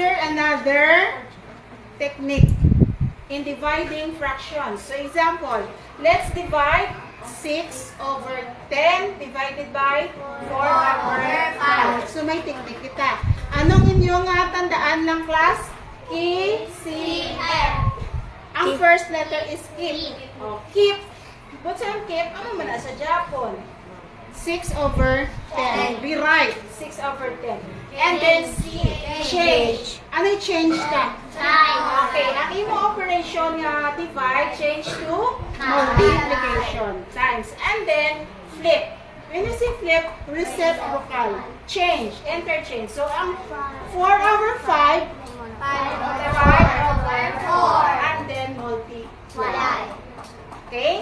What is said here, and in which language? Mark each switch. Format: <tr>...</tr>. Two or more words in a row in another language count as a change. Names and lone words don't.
<en>another technique in dividing fractions. So example, let's divide 6 over 10 divided by 4 over 5.</en> <hil>So may technique kita.</hil> <tl>Anong inyong tandaan lang, class?</tl> <en>K, C, F. Ang first letter is keep. Keep. What's yung keep?</en> <tl>Ano man sa Japon?</tl> <en>6 over 10. Rewrite. 6 over 10. And then C, change.</en> <tl>Ano yung</tl> <en>change ka? Okay.</en> <hil>Ang imo</hil> <en>operation nga divide, change to multiplication. Times. And then flip. When you say flip, reset vocal. Change. Interchange. So ang 4 over 5, 5 over 4. And then multiply. Okay?</en>